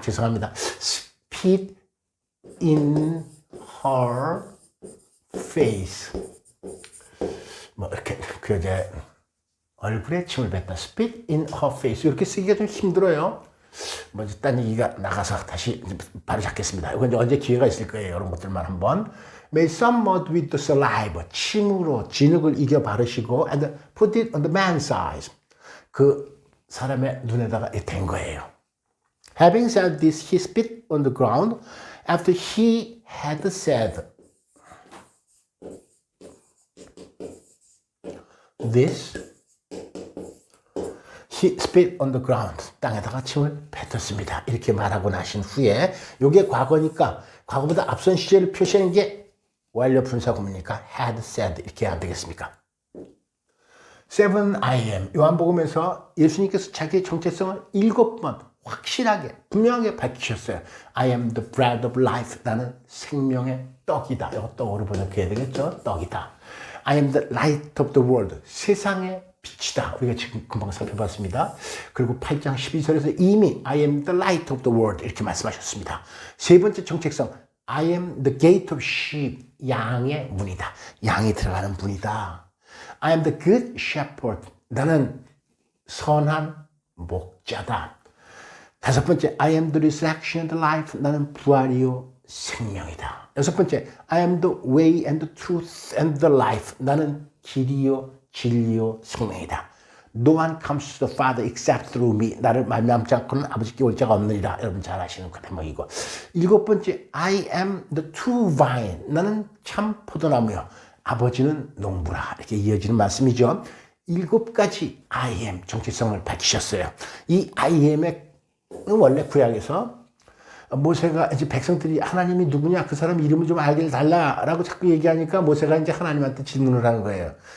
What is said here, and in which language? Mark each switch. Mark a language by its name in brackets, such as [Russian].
[Korean] 죄송합니다. [English] spit in her face. [Korean] 뭐 이렇게 그 여자의 얼굴에 침을 뱉다. [English] spit in her face. [Korean] 이렇게 쓰기가 좀 힘들어요. 뭐 딴 얘기가 나가서 다시 바로 잡겠습니다. 이건 이제 언제 기회가 있을 거예요. 이런 것들만 한번. [English] Make some mud with the saliva. [Korean] 침으로 진흙을 이겨 바르시고 [English] and put it on the man's eyes. [Korean] 그 사람의 눈에다가 댄 거예요. [English] Having said this, he spit on the ground after he had said this. He spit on the ground. [Korean] 땅에다가 침을 뱉었습니다. 이렇게 말하고 나신 후에 이게 과거니까 과거보다 앞선 시제를 표시하는 게 완료 분사 구문이니까 [English] had said [Korean] 이렇게 하면 되겠습니까? [English] 7 I am. [Korean] 요한복음에서 예수님께서 자기의 정체성을 7번 확실하게 분명하게 밝히셨어요. [English] I am the bread of life. [Korean] 나는 생명의 떡이다. 이거 떡으로 번역해야 되겠죠? 떡이다. [English] I am the light of the world. [Korean] 세상의 빛이다. 우리가 지금 금방 살펴봤습니다. 그리고 8장 12절에서 이미 [English] I am the light of the world [Korean] 이렇게 말씀하셨습니다. 세 번째 정체성 [English] I am the gate of sheep. [Korean] 양의 문이다. 양이 들어가는 문이다. [English] I am the good shepherd. [Korean] 나는 선한 목자다. 다섯 번째 [English] I am the resurrection and the life. [Korean] 나는 부활이요 생명이다. 여섯 번째 [English] I am the way and the truth and the life. [Korean] 나는 길이요 진리요 생명이다. [English] No one comes to the Father except through me. [Korean] 나를 말미암지 않고는 아버지께 올 자가 없느니라. 여러분 잘 아시는 그 대목이고. 일곱 번째 [English] I am the true vine. [Korean] 나는 참 포도나무요. 아버지는 농부라. 이렇게 이어지는 말씀이죠. 7가지 I am 정체성을 밝히셨어요. 이 I am의 원래 구약에서 모세가 이제 백성들이 하나님이 누구냐 그 사람 이름을 좀 알게 달라라고 자꾸 얘기하니까 모세가 이제 하나님한테 질문을 하는 거예요.